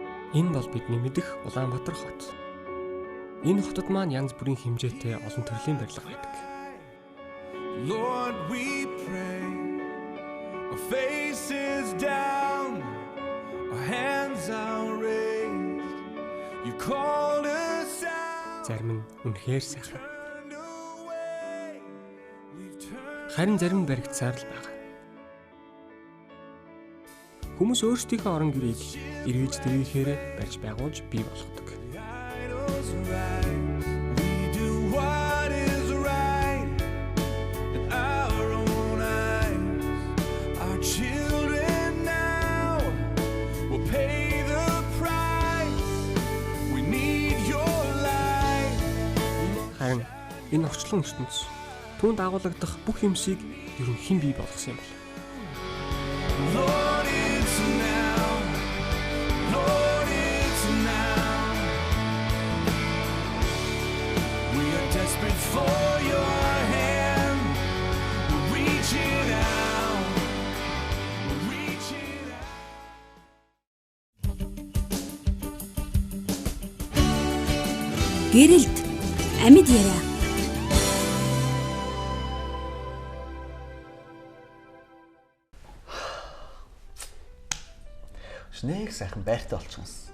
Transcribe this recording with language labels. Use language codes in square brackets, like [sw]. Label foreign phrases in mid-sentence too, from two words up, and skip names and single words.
[mn] Энэ бол бидний мэдэх Улаанбаатар хот. Энэ хотод маань янз бүрийн хэмжээтэй олон төрлийн барилга байдаг. [en] Lord, we pray. Our faces down, our hands are raised. You called us out. [mn] Зарим нь үнэхээр сайхан. [en] Turned away. We've turned. [mn] Харин зарим баригдсаар л байгаа. Хүмүүс өөрсдийнхөө орон гэрийг эргэж дэргэхээр барьж байгуулж бий болгодог. [en] Idols rise. We do what is right in our own eyes. Our children now will pay the price. We need your light. [mn] Харин энэ орчлон ертөнц түүнд агуулгадах бүх юмсыг ерөн хэн бий болгосон юм бэ? [en] Lord, it's now. Lord, it's now. We are desperate for your hand. We're reaching out. We're reaching out. [mn] Гэрэлт амьд яриа. Нэг сайхан байртай болчихсон.